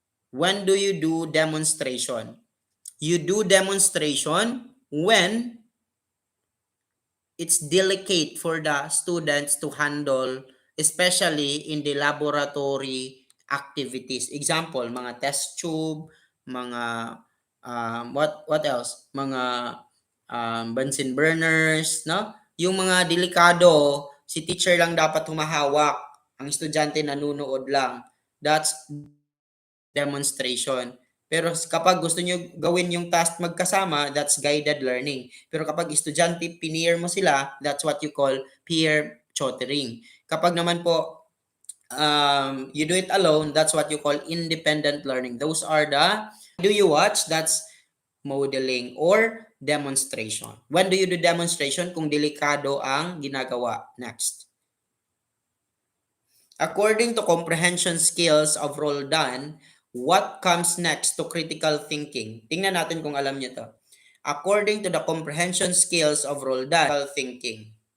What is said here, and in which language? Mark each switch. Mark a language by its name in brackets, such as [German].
[English] When do you do demonstration? You do demonstration when it's delicate for the students to handle, especially in the laboratory activities. Example, mga test tube, mga what else? [Filipino] Mga Bunsen burners, no? Yung mga delikado, si teacher lang dapat humahawak. Ang estudyante nanunood lang. [English] That's demonstration. [Filipino] Pero kapag gusto nyo gawin yung task magkasama, [English] that's guided learning. [Filipino] Pero kapag estudyante, pineer mo sila, [English] that's what you call peer tutoring. [Filipino] Kapag naman po, [English] you do it alone, that's what you call independent learning. Those are the, do you watch? That's modeling or demonstration. When do you do demonstration? [Filipino] Kung delikado ang ginagawa. [English] Next. According to comprehension skills of Roldan, what comes next to critical thinking? [Filipino] Tingnan natin kung alam niyo to. [English] According to the comprehension skills of Roldan, critical thinking.